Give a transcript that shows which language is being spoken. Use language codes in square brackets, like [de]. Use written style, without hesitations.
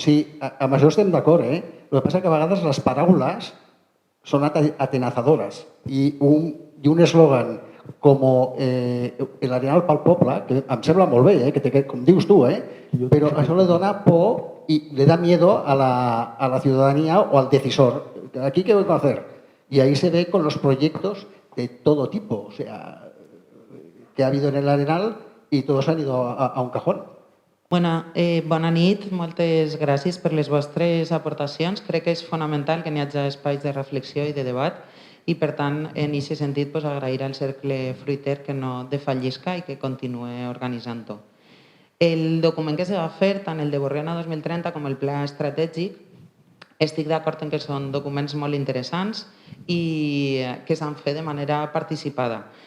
[ca] Sí, amb això estem d'acord, eh? El que passa que a vegades les paraules són atenazadores i un eslògan com l'Arenal pel poble, que em sembla molt bé, com dius tu, però això [es] le dona por y le da miedo a la ciudadanía o al decisor. ¿Aquí qué voy a hacer? Y ahí se ve con los proyectos de todo tipo, o sea, que ha habido en el Arenal y todos han ido a un cajón. [ca] Bona nit, moltes gràcies per les vostres aportacions. Crec que és fonamental que n'hi hagi espais de reflexió i de debat i, per tant, en aquest sentit, agrair al Cercle Fruiter que no defallisca i que continuï organitzant-ho. El document que se va fer, tant el de Borriana 2030 com el Pla Estratègic, estic d'acord en que són documents molt interessants i que s'han fet de manera participada.